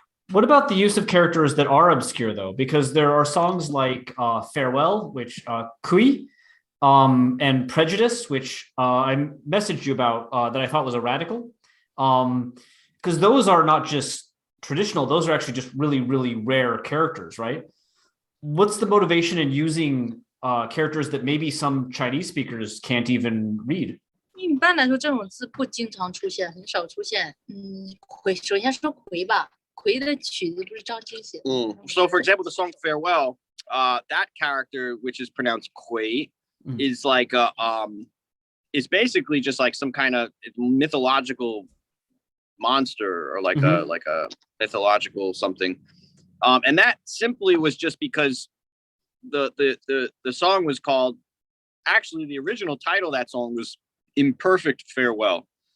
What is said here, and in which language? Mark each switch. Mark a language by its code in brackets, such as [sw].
[en] What about the use of characters that are obscure though? Because there are songs like Farewell, which Kui, and Prejudice, which I messaged you about that I thought was a radical. Because those are not just traditional, those are actually just really, really rare characters, right? What's the motivation in using characters that maybe some Chinese speakers can't even read? [zh] 一般来说，这种字不经常出现，很少出现。魁，首先说魁吧，魁的曲子不是张晶写的。 [en] So for example, the song Farewell, that character, which is pronounced Kui, is like is basically just like some kind of mythological monster or like a mythological something. And that simply was just because the song was called, actually the original title of that song was Imperfect Farewell.